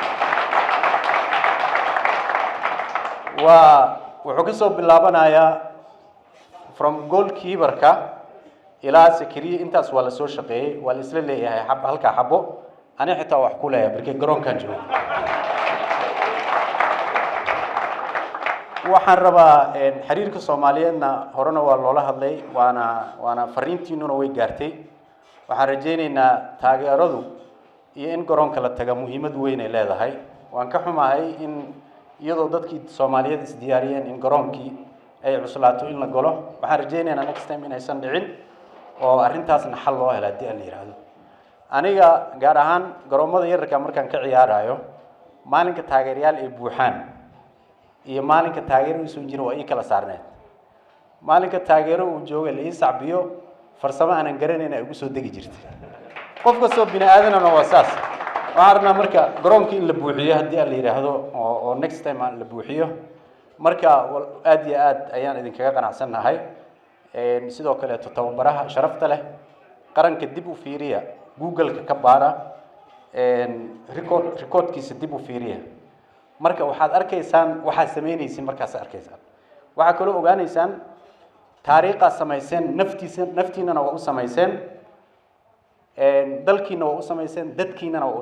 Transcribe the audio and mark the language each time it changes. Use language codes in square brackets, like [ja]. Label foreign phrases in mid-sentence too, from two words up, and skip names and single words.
[so] wuxuu ka soo bilaabanayaa [en] from goalkeeper-ka [so] ilaa sakariya intaas waa la soo shaqeeyey waa la isla leeyahay halkaa xabo ani xitaa wax ku leeyahay markii garoonkan joogo waxaan rabaa xiriirka Soomaaliyeedna horena waa loola hadlay waana fariintiinuna way gaartay waxaan rajaynaynaa taageeradu iyo in garoonka la taga muhiimad weyn ay leedahay waan ka xumahay in iyadoo dadkii Soomaaliyeed is diyaariyeen in garoonkii ay cuslaato in la galo waxaan rajaynaynaa next time inaysan dhicin oo arrintaasna xal loo helo haddii aan la yiraahdo aniga gaar ahaan garoomada yararka markaan ka ciyaarayo maalinka taageerayaal ay buuxaan iyo maalinka taageero uu soo jiro waa ii kala saarneed maalinka taageero uu joogo la ii sacbiyo farsamo aanan garanayna ay ugu soo degi jirtay qof kastoo bini aadanana waa saas waxaan rabnaa marka garoonkii in la buuxiyo haddii aan la yiraahdo oo [en] next time [so] aan la buuxiyo marka aad iyo aad ayaan idinkaga qanacsanahay sidoo kale tababaraha sharafta leh qaranka dib u fiiriya google-ka ka baara recordkiisa dib u fiiriya marka waxaad arkaysaan waxaad sameynaysiin markaas arkaysaan waxa kale ogaanaysaan taariikha samayseen naftiinana waa u samayseen dalkiina waa u samayseen dadkiinana waa u